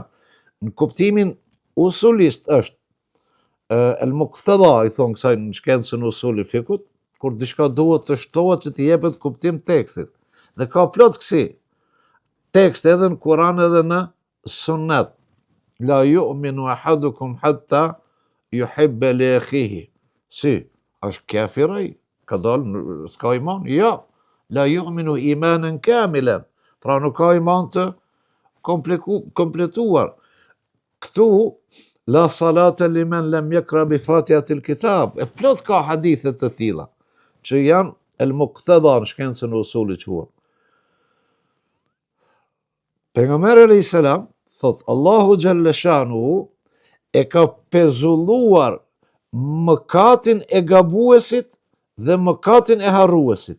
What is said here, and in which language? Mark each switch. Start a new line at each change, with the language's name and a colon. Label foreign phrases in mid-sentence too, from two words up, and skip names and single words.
Albanian: Në kuptimin usulist është
Arabic: المقتضى,
Albanian: i thon kësaj në shkencën usul i fikut, kur diçka duhet të shtohet që të jepet kuptim tekstit. Dhe ka plot kësi tekst edhe në Kur'an edhe në Sunnet.
Arabic: لا يؤمن أحدكم حتى يحب لأخيه.
Albanian: Si, është kafiraj, ka dalë, s'ka iman? Jo.
Arabic: لا يؤمن إيمانا كاملا.
Albanian: Pra nuk ka iman të kompletuar. Këtu,
Arabic: لا صلاة لمن لم يقرأ بفاتحة الكتاب.
Albanian: E plot ka hadithe të tilla, që janë
Arabic: المقتضى
Albanian: në shkencën e usulit quhen. Pejgamberi
Arabic: عليه السلام
Albanian: thot Allahu
Arabic: جل شأنه
Albanian: e ka pezulluar mëkatin e gabuesit dhe mëkatin e harruesit.